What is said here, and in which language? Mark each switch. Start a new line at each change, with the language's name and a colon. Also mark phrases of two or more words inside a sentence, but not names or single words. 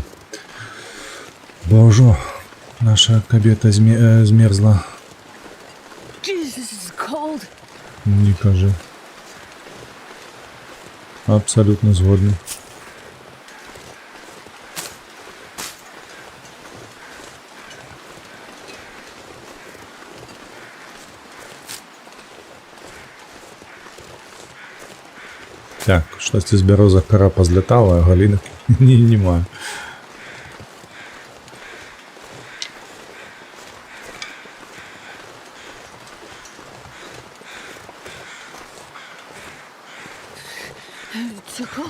Belarusian: Бо ўжо наша кабета змерзла.
English: Jesus, it's cold.
Belarusian: Не кажы. Абсолютно згодны. Так, штосьці з бярозак кара пазлятала, а галінак нема.
English: It's so cold.